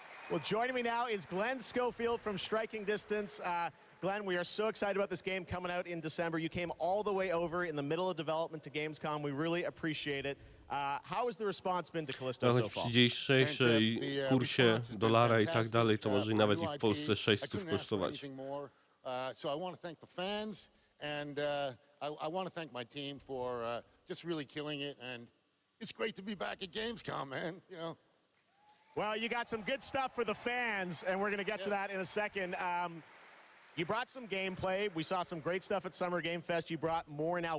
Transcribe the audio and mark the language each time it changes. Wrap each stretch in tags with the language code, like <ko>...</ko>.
<en>Well, joining me now is Glenn Schofield from Striking Distance. Glenn, we are so excited about this game coming out in December. You came all the way over in the middle of development to Gamescom. We really appreciate it. How has the response been to Callisto so</en> <pl>Choć</pl> <en>far?</en> <pl>przy dzisiejszej kursie dolara i tak dalej, to może nawet i w Polsce 600 kosztować.</pl> <en>So I want to thank the fans, and I want to thank my team for just really killing it. And it's great to be back at Gamescom, man. You know. Well, you got some good stuff for the fans, and we're going to get to that in a second. You brought some gameplay. We saw some great stuff at Summer Game Fest. You brought more now.</en>